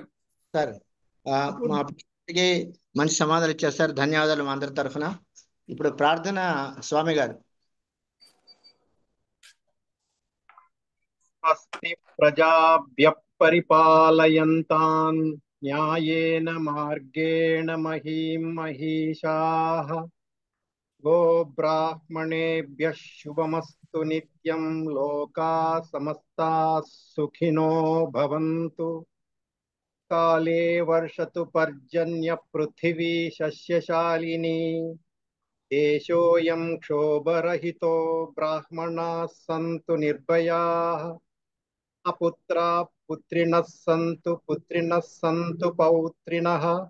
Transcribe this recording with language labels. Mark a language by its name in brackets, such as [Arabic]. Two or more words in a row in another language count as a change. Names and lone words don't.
[Telugu] సార్, మా ప్రశ్నకి మంచి సమాధానం ఇచ్చారు సార్. ధన్యవాదాలు మా అందరి తరఫున. ఇప్పుడు ప్రార్థన స్వామి గారు. [Sanskrit] స్వస్తి ప్రజాభ్యః పరిపాలయంతాన్ న్యాయేన మార్గేణ మహీం మహీషాః గోబ్రాహ్మణేభ్యః శుభమస్తు నిత్యం. లోకాః సమస్తాః సుఖినో భవంతు. కాలే వర్షతు పర్జన్య పృథివీ సస్యశాలినీ. దేశోऽयं క్షోభరహితో బ్రాహ్మణాः సంతు నిర్భయాः. అపుత్రాः పుత్రిణः సంతు పౌత్రిణः.